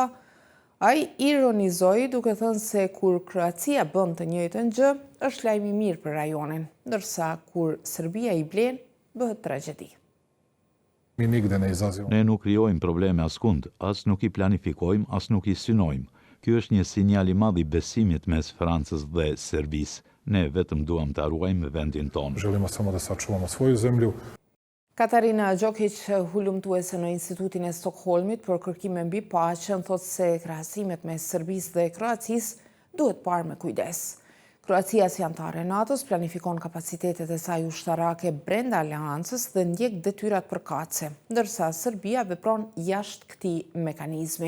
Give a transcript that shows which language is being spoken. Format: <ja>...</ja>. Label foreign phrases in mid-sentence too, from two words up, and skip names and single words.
<sq>Ai ironizoi duke thënë se kur Kroacia bën të njëjtën gjë, është lajm i mirë për rajonin, ndërsa kur Serbia i blen, bëhet tragjedi. Ne nuk krijojmë probleme askund, as nuk i planifikojmë, as nuk i synojmë. Ky është një sinjal i madh i besimit mes Francës dhe Serbisë. Ne vetëm duam ta ruajmë vendin tonë.</sq> <sr>Želimo samo da sačuvamo svoju zemlju.</sr> <sq>Katarina Gjokić, hulumtuese në Institutin e Stockholmit për kërkime mbi paqen, thotë se krahasimet mes Serbisë dhe Kroacisë duhet parë me kujdes. Kroacia si antare e NATO-s planifikon kapacitetet e saj ushtarake brenda aleancës dhe ndjek detyrat përkatëse, ndërsa Serbia vepron jashtë këtij mekanizmi.</sq>